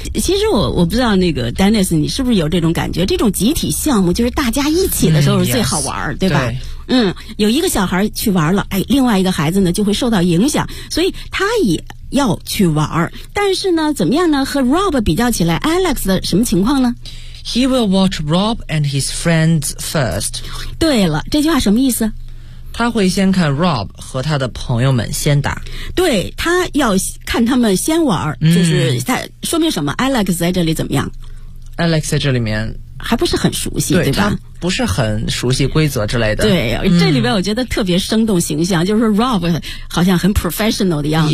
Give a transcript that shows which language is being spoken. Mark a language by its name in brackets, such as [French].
[Chinese] 其实我不知道那个 Dennis 你是不是有这种感觉，这种集体项目就是大家一起的时候是最好玩、 [English] yes, [Chinese] 对吧？对，有一个小孩去玩了，哎，另外一个孩子呢就会受到影响，所以他也要去玩。但是呢怎么样呢，和 Rob 比较起来， Alex 的什么情况呢？ [English] He will watch Rob and his friends first. [Chinese] 对了，这句话什么意思？他会先看 Rob 和他的朋友们先打，对，他要看他们先玩，就是他说明什么？ Alex 在这里怎么样？ Alex 在这里面还不是很熟悉，对吧？他不是很熟悉规则之类的。对，这里边我觉得特别生动形象，就是 Rob 好像很 professional 的样子、